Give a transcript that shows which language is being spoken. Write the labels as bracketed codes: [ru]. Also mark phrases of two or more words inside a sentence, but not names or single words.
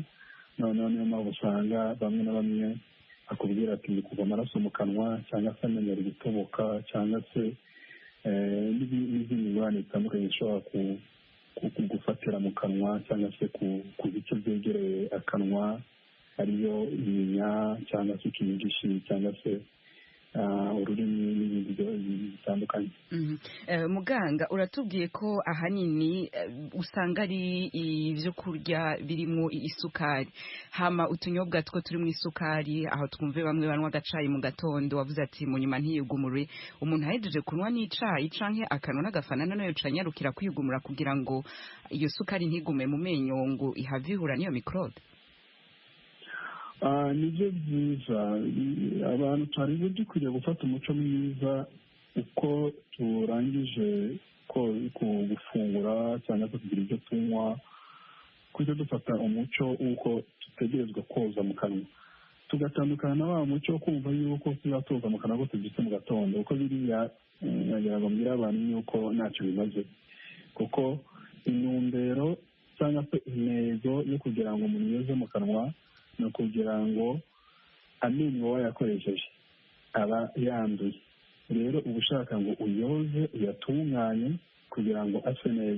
[rw] Noneho niyo mpamvu usanga bamwe na bamwe akubwira ati ndi kuva amaraso mu kanwa, cyangwa se amenyo ari gutoboka, cyangwa se n'izindi ngorane zitandukanye zishobora gufatira mu kanwa cyangwa se ku bice byegereye akanwa ariyo inyinya cyangwa se ikinyigishi cyangwa se ururimi n'ibindi bitandukanye. [rn] Muganga, uratubwiye ko ahanini usanga ari ibyo kurya birimo isukari, hama utunyobwa two turimo isukari, aho twumve bamwe banywa agacayi mu gatondo, wavuze ati mu nyuma ntiyugumure. Umuntu ahejeje kunywa n'icayi canke akanwa n'agafana nayo canyarukira kwiyugumura kugira ngo iyo sukari ntigume mu menyo ngo ihave ihura n'iyo microbe. [rw] Nibyo byiza, abantu twari dukwiriye gufata umuco mwiza uko turangije gufungura cyangwa se kugira ibyo tunywa, kujya dufata umuco w'uko dutegerezwa koza mu kanwa, tugatandukana na wa muco wo kumva yuko tuzatoza mu kanwa ko tubyutse mu gatondo, kuko biriya nagira ngo mbwire abantu yuko ntacyo bimaze, kuko intumbero cyangwa se intego yo kugira ngo umuntu yoze mu kanwa ni ukugira ngo amenyo wayakoresheje aba yanduye, rero uba ushaka ngo uyoze uyatunganye kugira ngo ase neza.